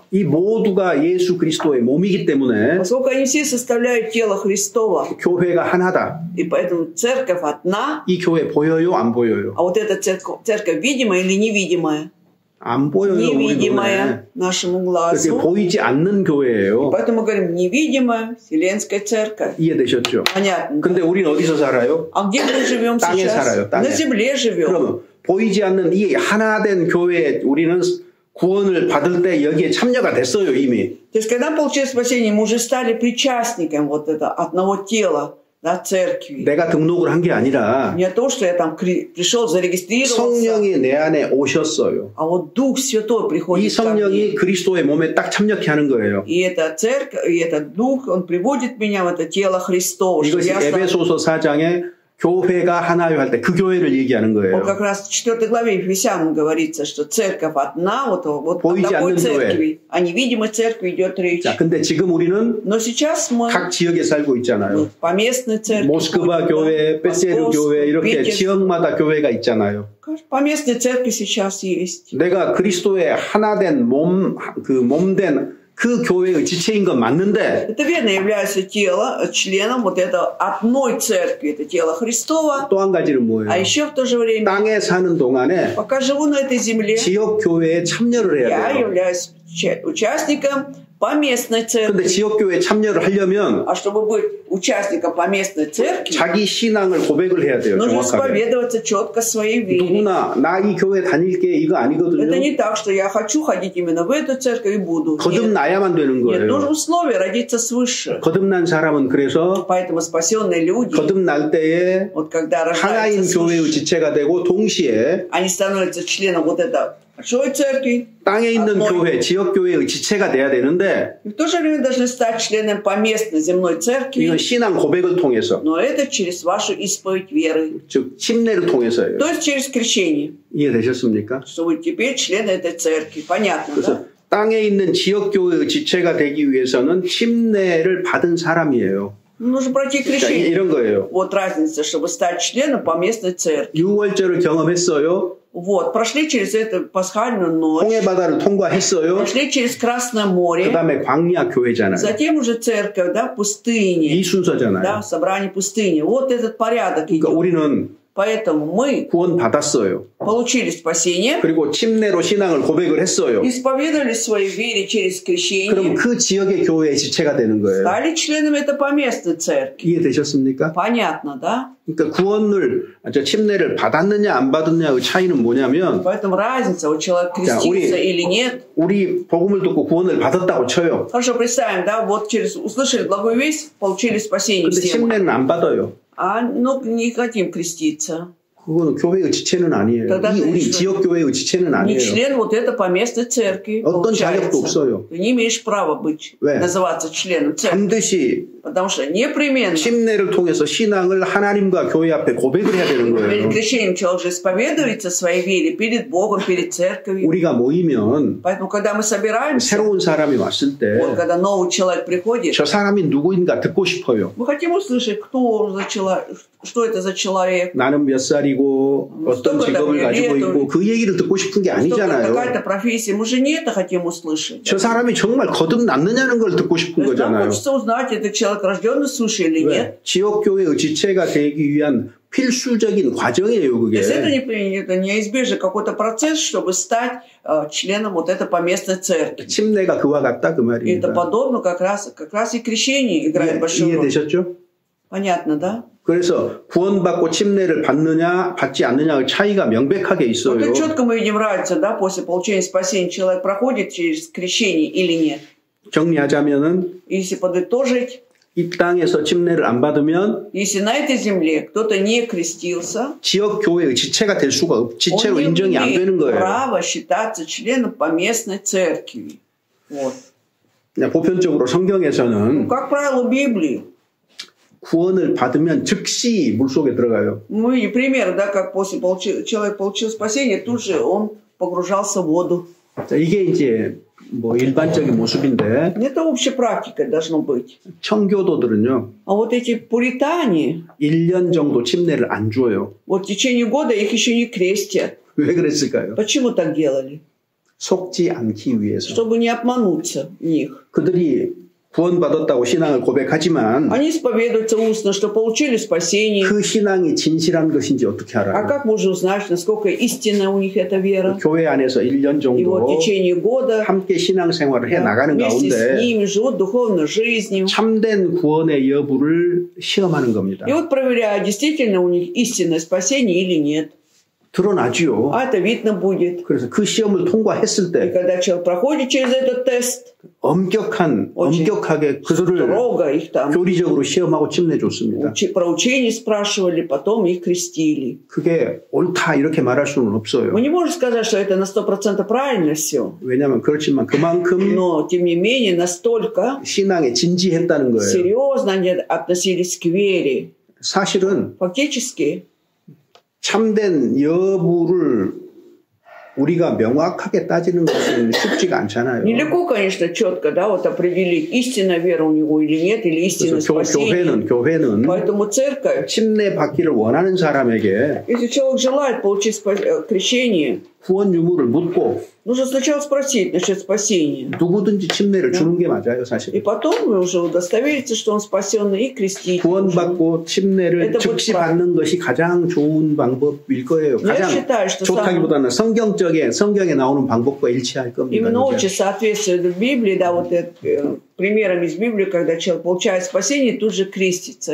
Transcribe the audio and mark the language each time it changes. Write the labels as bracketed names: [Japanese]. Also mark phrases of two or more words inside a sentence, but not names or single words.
[Korean] 이 모두가 예수 그리스도의 몸이기 때문에 [Russian] Поскольку они все составляют тело Христова, [Korean] 교회가 하나다. [Russian] и поэтому церковь одна, [Korean] 이 교회 보여요? 안 보여요? [Russian] а вот эта церковь видимая или невидимая? [Korean] 안 보여요. [Russian] Невидимая нашему [Korean] 그렇게 [Russian] глазу. [Korean] 보이지 않는 교회예요. [Russian] Поэтому мы говорим невидимая Вселенская церковь. [Korean] 이해되셨죠? [Russian] Понятно. [Korean] 근데 우리는 어디서 살아요? [Russian] А где мы живем [Korean] 땅에 [Russian] сейчас? [Korean] 살아요, 땅에. [Russian] На земле живем. [Korean] 그러면 보이지 않는 이 하나된 교회에 우리는 구원을 받을 때 여기에 참여가 됐어요, 이미. [Russian] То есть, когда мы получили спасение, мы уже стали причастником вот этого одного тела, да, церкви. [Korean] 내가 등록을 한 게 아니라 [Russian] Не то, что я там пришел, зарегистрировался, [Korean] 성령이 내 안에 오셨어요. [Russian] а вот Дух Святой [Korean] 이 [Russian] приходит ко мне. [Korean] 성령이 그리스도의 몸에 딱 참여케 하는 거예요. [Russian] И эта церковь, и этот Дух, он приводит меня в это тело Христово. [Korean] 이것이 에베소서 4장에 교회가 하나요 할 때 그 교회를 얘기하는 거예요. [Russian] Вот как раз в 4 главе Ефесянам говорится, что церковь одна, вот о [Korean] 보이지 [Russian] такой [Korean] 않는 [Russian] церкви. О невидимой церкви идет речь. [Korean] 자, 근데 지금 우리는 [Russian] Но сейчас мы [Korean] 각 지역에 살고 있잖아요. [Russian] поместной церкви. [Korean] 모스크바 교회, 벳제르 교회 이렇게 지역마다 교회가 있잖아요. [Russian] Поместной церкви сейчас есть. [Korean] 내가 그리스도의 하나된 몸된 그 교회의 지체인 건 맞는데 [Russian] Это верно, является членом вот этого одной церкви, это тело Христова. [Korean] 또 한 가지는 뭐예요? [Russian] А еще в то же время, [Korean] 땅에 사는 동안에 [Russian] пока живу на этой земле, [Korean] 지역 교회에 참여를 해야 [Russian] я [Korean] 돼요. [Russian] являюсь участником поместной [Korean] 근데 [Russian] церкви. [Korean] 지역 교회에 참여를 하려면 [Russian] А чтобы быть участником поместной церкви, [Korean] 자기 신앙을 고백을 해야 돼요. [Russian] нужно [Korean] 정확하게. [Russian] исповедоваться четко своей вере. [Korean] 누구나 나 이 교회 다닐게 이거 [Russian] Это [Korean] 아니거든요. [Russian] не так, что я хочу ходить именно в эту церковь и буду. Нет, [Korean] 거듭나야만 되는 [Russian] нет, нужно [Korean] 거예요. [Russian] условие родиться свыше. [Korean] 거듭난 사람은 그래서 [Russian] Поэтому спасенные люди, [Korean] 거듭날 때에 [Russian] вот когда [Korean] 하나인 [Russian] рождаются [Korean] 교회의 [Russian] свыше, [Korean] 지체가 되고 동시에 [Russian] они становятся членом вот этой большой церкви. [Korean] 땅에 있는 [Russian] одной. [Korean] 교회, 지역 교회의 지체가 돼야 되는데 [Russian] И в то же время должны стать членом поместной земной церкви. [Korean] 이건 신앙 고백을 통해서, [Russian] Но это через вашу исповедь веры. [Korean] 즉 침례를 통해서예요. [Russian] То есть через крещение. [Korean] 이해되셨습니까? [Russian] Что вы теперь члены этой церкви. Понятно, [Korean] 그래서 [Russian] да? [Korean] 땅에 있는 지역 교회의 지체가 되기 위해서는 침례를 받은 사람이에요. [Russian] Нужно пройти [Korean] 그러니까 [Russian] крещение. [Korean] 이런 거예요. [Russian] Вот разница, чтобы стать членом поместной церкви. [Korean] 유월절을 경험했어요. [Russian] Вот, прошли через эту пасхальную ночь, [Korean] 홍해 바다를 통과했어요. [Russian] прошли через Красное [Korean] 그 [Russian] море, [Korean] 다음에 광야 교회잖아요. [Russian] затем уже церковь, да, пустыни, [Korean] 이 순서잖아요. [Russian] да, собрание пустыни. Вот этот порядок [Korean] 그러니까 [Russian] идет. [Korean] 우리는 [Russian] Поэтому мы [Korean] 구원 받았어요. [Russian] получили спасение, [Korean] 그리고 침례로 신앙을 고백을 했어요. [Russian] исповедовали свои вере через [Korean] 그럼 [Russian] крещение, [Korean] 그 지역의 교회의 지체가 되는 거예요. [Russian] стали членами этой поместной церкви. [Korean] 이해되셨습니까? [Russian] Понятно, да? [Korean] 그러니까 침례를 받았느냐 안 받았느냐의 차이는 뭐냐면 [Russian] Поэтому разница, у человека крестится или нет. [Korean] 우리 복음을 듣고 구원을 받았다고 쳐요. [Russian] Хорошо, представим, да, вот услышали благую весть, получили спасение [Korean] 근데 [Russian] все. [Korean] 침례는 안 받아요. [Russian] А ну не хотим креститься. [Korean] 그거는 교회의 지체는 아니에요. 우리 지역 교회의 지체는 [Russian] Не [Korean] 아니에요. [Russian] член вот этой поместной церкви. [Korean] 어떤 자격도 없어요. [Russian] Ты не имеешь права быть, [Korean] 왜? [Russian] называться членом церкви. [Korean] 반드시 [Russian] Потому что непременно [Korean] 침례를 통해서 신앙을 하나님과 교회 앞에 고백을 해야 되는 [Russian] перед [Korean] 거예요. [Russian] крещением человек же исповедуется своей вере перед Богом, перед церковью. [Korean] 우리가 모이면 [Russian] Поэтому, когда мы собираемся, [Korean] 새로운 사람이 왔을 때 [Russian] вот когда новый человек приходит, [Korean] 저 사람이 누구인가 듣고 싶어요. [Russian] мы хотим услышать, кто за человек, что это за человек. [Korean] 나는 몇 살이고 어떤 직업을 가지고 있고 그 얘기를 듣고 싶은 게 아니잖아요. [Russian] Какая-то профессия, мы же не это хотим услышать. [Korean] 저 사람이 정말 거듭났느냐는 걸 듣고 싶은 [Russian] То есть нам [Korean] 거잖아요. [Russian] хочется узнать, этот человек рожденный свыше или [Korean] 왜? [Russian] нет. [Korean] 지역교회의 지체가 되기 위한 필수적인 과정이에요, [Russian] То [Korean] 그게. [Russian] есть это неизбежный какой-то процесс, чтобы стать членом вот этой поместной церкви. [Korean] 침례가 그와 같다 그 [Russian] И это [Korean] 말입니다. [Russian] подобно как раз и крещение играет большую роль. [Korean] 이해되셨죠? [Russian] Понятно, да? [Korean] 그래서 구원받고 침례를 받느냐 받지 않느냐의 차이가 명백하게 있어요. [Russian] Вот четко мы видим разницу, да, после получения спасения человек проходит через крещение или нет. [Korean] 정리하자면은 [Russian] Если подытожить, [Korean] 이 땅에서 침례를 안 받으면 [Russian] если на этой земле кто-то не крестился, [Korean] 지역 교회의 지체가 될 수가 지체로 인정이 안 되는 거예요. [Russian] право считаться членом поместной церкви. Вот. [Korean] 보편적으로 성경에서는 [Russian] Как правило, Библии [Korean] 구원을 받으면 즉시 물속에 들어가요. [Russian] Мы и пример, да, как после человек получил спасение, тут же он погружался в воду. [Korean] 자, 이게 이제 뭐 일반적인 모습인데. [Russian] Это общая практика должно быть. [Korean] 청교도들은요. [Russian] А вот эти пуритане [Korean] 1년 정도 침례를 안 줘요. [Russian] Вот в течение года их еще не крестят. [Korean] 왜 그랬을까요? [Russian] Почему так делали? [Korean] 속지 않기 위해서. [Russian] Чтобы не обмануться в них. [Korean] 그들이 구원받았다고 신앙을 고백하지만 [Russian] Они исповедуются устно, что получили спасение. [Korean] 그 신앙이 진실한 것인지 어떻게 알아요? [Russian] А как можно узнать, насколько истинна у них эта вера? [Korean] 교회 안에서 1년 정도 [Russian] И вот в течение года [Korean] 함께 신앙생활을 해 나가는 [Russian] вместе [Korean] 가운데 [Russian] с ними живут духовной жизнью. [Korean] 참된 구원의 여부를 시험하는 겁니다. [Russian] И вот проверяют, действительно у них истинное спасение или нет. [Korean] 드러나지요. [Russian] А это видно будет. [Korean] 그래서 그 시험을 통과했을 [Russian] И [Korean] 때 [Russian] когда человек проходит через этот тест, [Korean] 엄격하게 그들을 교리적으로 시험하고 침례줬습니다. [Russian] про учение спрашивали, потом их крестили. [Korean] 그게 옳다 이렇게 말할 수는 없어요. [Russian] Мы не можем сказать, что это на 100% правильно все. [Korean] 왜냐하면 그렇지만 그만큼 [Russian] Но, тем не менее, настолько [Korean] 신앙에 진지했다는 거예요. [Russian] серьезно они относились к вере. [Korean] 사실은 [Russian] Фактически, [Korean] 참된 여부를 우리가 명확하게 따지는 것은 쉽지가 않잖아요. [Russian] Нелегко, конечно, четко, да, вот определить, истинная вера у него или нет, или истинное спасение. [Korean] 교회는 [Russian] Поэтому церковь, [Korean] 침례 받기를 원하는 사람에게 [Russian] если человек желает получить крещение, [Korean] 구원 유무를 묻고 [Russian] нужно сначала спросить насчет спасения. [Korean] 누구든지 침례를 주는 게 맞아요, 사실. [Russian] И потом уже удостовериться, что он спасенный, и крестить. [Korean] 구원받고 침례를 즉시 받는 것이 가장 좋은 방법일 거예요. 가장 좋다기보다는 성경에 나오는 방법과 일치할 겁니다. [Russian] Именно очень соответствует Библии, да, вот примером из Библии, когда человек получает спасение, тут же крестится.